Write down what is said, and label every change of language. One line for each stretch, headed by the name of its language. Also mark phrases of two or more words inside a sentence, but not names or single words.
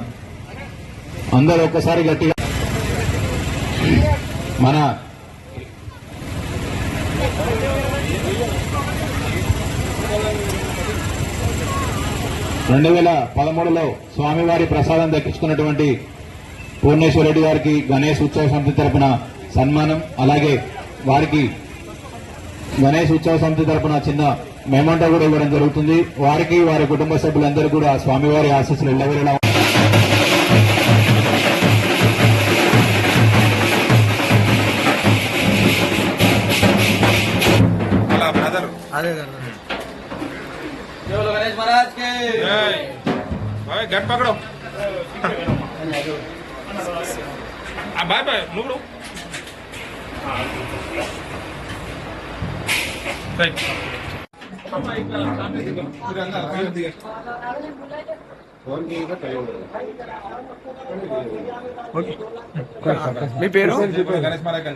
Telugu: అందరూ ఒక్కసారి గట్టిగా మన 2013లో స్వామివారి ప్రసాదం దక్కించుకున్నటువంటి పూర్ణేశ్వర రెడ్డి గారికి గణేష్ ఉత్సవ సమితి తరపున సన్మానం అలాగే వారికి గణేష్ ఉత్సవ సమితి తరపున చిన్న మెమంటో కూడా ఇవ్వడం జరుగుతుంది. వారికి వారి కుటుంబ సభ్యులందరూ కూడా స్వామివారి ఆశీస్సులు ఎల్లవేళలా అదే
Hindi: गणेश महाराज के गट पकड़ो बाय बाय मुगड़ो
Telugu: మీ పేరు? గణేష్ మహారాజ్ గారు.